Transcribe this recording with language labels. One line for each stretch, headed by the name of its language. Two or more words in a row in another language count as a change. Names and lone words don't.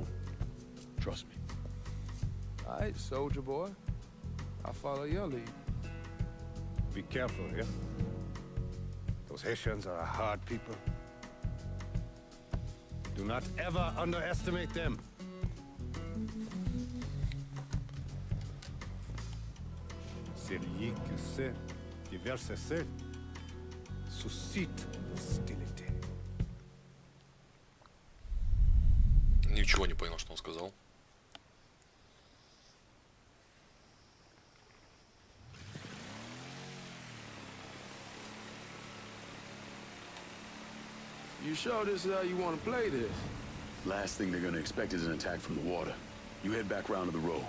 English: Trust me. All right, soldier boy. I'll follow your lead. Be careful, yeah? Those Haitians are a hard people. Do not ever underestimate them.
French: Celui qui sait diverser seul suscite hostilité.
Russian: Ничего не понял, что он сказал.
English: You sure this is how you want to play this? Last thing they're gonna expect is an attack from the water. You head back round to the row.